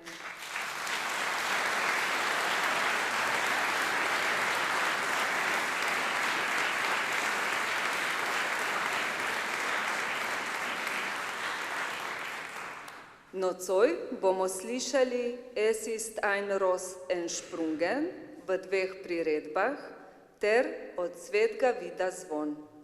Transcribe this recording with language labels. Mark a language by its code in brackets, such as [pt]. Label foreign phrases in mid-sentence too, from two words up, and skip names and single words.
[sl] Nocoj bomo slišali Es ist ein Ross entsprungen v 2 priredbah ter Od svetega vida zvon.